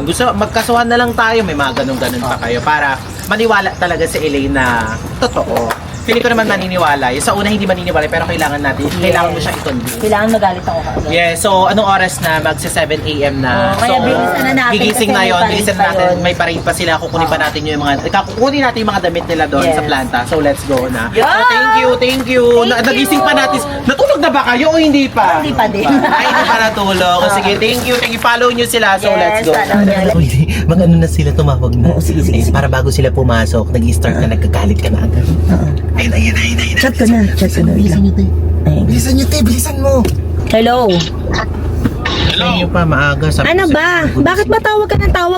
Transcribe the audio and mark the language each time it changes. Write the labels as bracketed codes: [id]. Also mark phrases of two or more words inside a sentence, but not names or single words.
[tl] Gusto magkasuhan na lang tayo, may mga ganun pa kayo para maniwala talaga si Elaine na totoo. Feeling ko naman maniniwala. Yung sa una hindi maniniwala pero kailangan mo siyang i-convince. Kailangan magalit ako kagad. Yeah, so anong oras na? Magsa 7 a.m. na. Kaya bilisan na natin gigising kasi na yun, may bilisan parade pa natin. yun. May parade pa sila. Kukunin pa natin yung mga, kukunin natin yung mga damit nila doon Yes. sa planta. [en] So let's go na. Yeah. So thank you. Thank [tl] Nagising pa [en] you. [tl] natin. Natulog na ba kayo o hindi pa? Hindi pa din. Ay, hindi pa natulog. O, sige, [en] thank you. [tl] Follow nyo sila. [en] So let's go. [tl] follow nyo. Mag-ano na sila, tumawag na. Sige. Para bago sila pumasok, nag-start na nagkagalit ka na agad. Ayun. Chat ka na. Bilisan nyo, te. Bilisan mo. Hello? Hello. Ayun pa, maaga. Sabi Ano ko ba? Bakit ba tawag ka ng tawag?